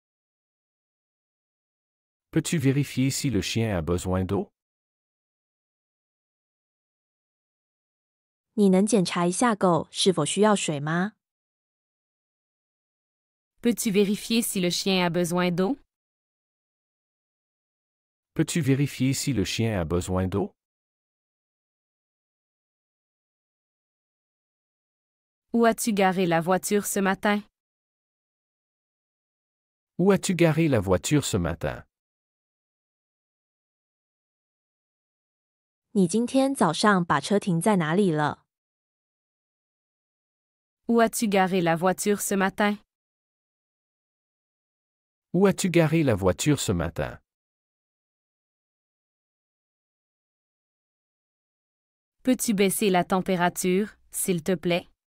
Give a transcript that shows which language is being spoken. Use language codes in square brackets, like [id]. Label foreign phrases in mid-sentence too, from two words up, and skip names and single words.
[fr] Peux-tu vérifier si le chien a besoin d'eau? [zh] 你能检查一下狗是否需要水吗？ [fr] Peux-tu vérifier si le chien a besoin d'eau? Peux-tu vérifier si le chien a besoin d'eau? Où as-tu garé la voiture ce matin? Où as-tu garé la voiture ce matin? [zh] 你今天早上把车停在哪里了？ [fr] Où as-tu garé la voiture ce matin? Où as-tu garé la voiture ce matin? Peux-tu baisser la température, s'il te plaît?